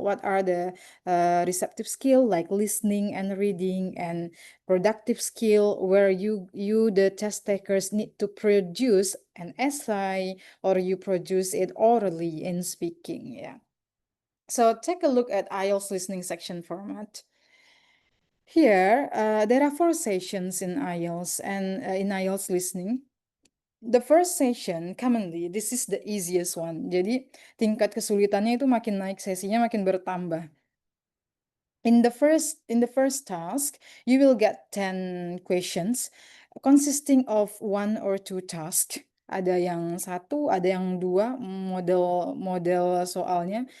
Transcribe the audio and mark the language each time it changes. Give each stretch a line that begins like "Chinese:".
English: What are the receptive skill, like listening and reading, and productive skill where you the test takers need to produce an essay or you produce it orally in speaking. Yeah. So take a look at IELTS listening section format. Here, there are 4 sessions in IELTS and in IELTS listening. The first session, commonly, this is the easiest one.
Indonesian: Jadi, tingkat kesulitannya itu makin naik, sesinya makin bertambah.
English: In the first task, you will get 10 questions consisting of 1 or 2 tasks.
Indonesian: Ada yang 1, ada yang 2 model soalnya.